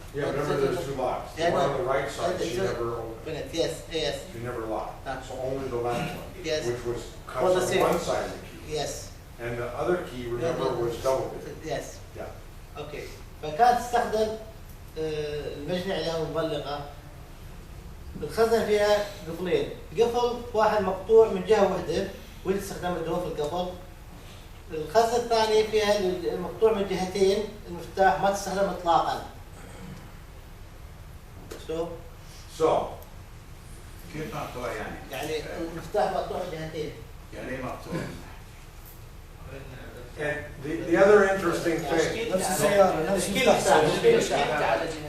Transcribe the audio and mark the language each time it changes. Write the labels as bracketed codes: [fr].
[en] Yeah, remember there's 2 locks. The one on the right side, she never opened. Yes. She never locked. So only the left one, Yes. which was cut Was on the same. one side of the key. Yes. And the other key, remember, was double bitted. Yes. Yeah. Okay. [ar] فكانت تستخدم المجني عليها مبلغة. الخزنة فيها قفلين، قفل واحد مقطوع من جهة واحدة واللي تستخدم الدوام في القفل. الخزنة الثانية فيها المقطوع من جهتين، المفتاح ما تستخدم إطلاقا. So كيف مقطوع يعني؟ يعني المفتاح مقطوع من جهتين. يعني ايه مقطوع؟ [en] And the other interesting thing. [ar] نفس السيارة نفس المفتاح.